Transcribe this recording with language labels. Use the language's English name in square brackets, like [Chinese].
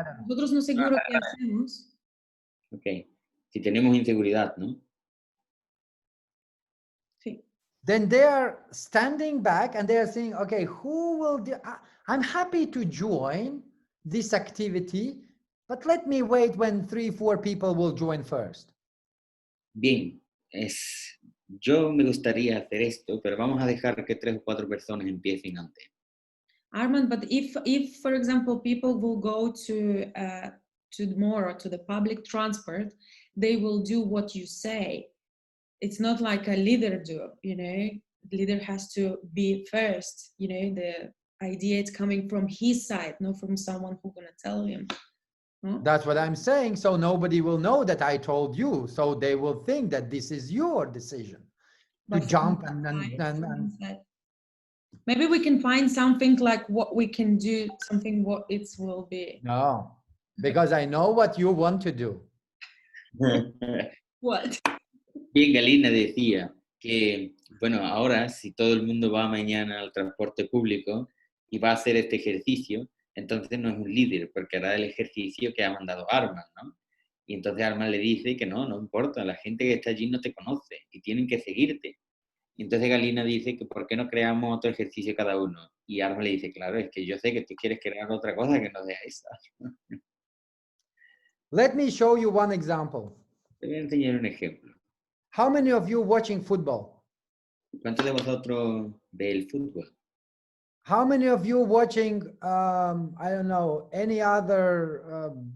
[Spanish] Nosotros no seguros qué hacemos. Ok. Si tenemos inseguridad, ¿no? Sí. [English] then they are standing back and they are saying, okay, who will do? I'm happy to join this activity, but let me wait when 3-4 people will join first. [Spanish] Bien, yo me gustaría hacer esto, pero vamos a dejar que 3 o 4 personas empiecen antes. [English] Armand, but if for example people will go to the public transport, they will do what you say. It's not like a leader do, you know. leader has to be first. You know, the idea is coming from his side, not from someone who's gonna tell him. No? That's what I'm saying. So nobody will know that I told you. So they will think that this is your decision to But from jump that and side, someone said, maybe we can find something like what we can do, something what it will be. no, because I know what you want to do. What? [Spanish] Bien, Galina decía que, bueno, ahora si todo el mundo va mañana al transporte público y va a hacer este ejercicio, entonces no es un líder, porque hará el ejercicio que ha mandado Armand, ¿no? Y entonces Armand le dice que no importa, la gente que está allí no te conoce y tienen que seguirte. Y entonces Galina dice que ¿por qué no creamos otro ejercicio cada uno? Y Armand le dice, claro, es que yo sé que tú quieres crear otra cosa que no sea esa. [English] Let me show you one example. [Spanish] Te voy a enseñar un ejemplo. [English] How many of you watching football? [Spanish] ¿Cuántos de vosotros ve el fútbol? [English] How many of you watching, I don't know, any other,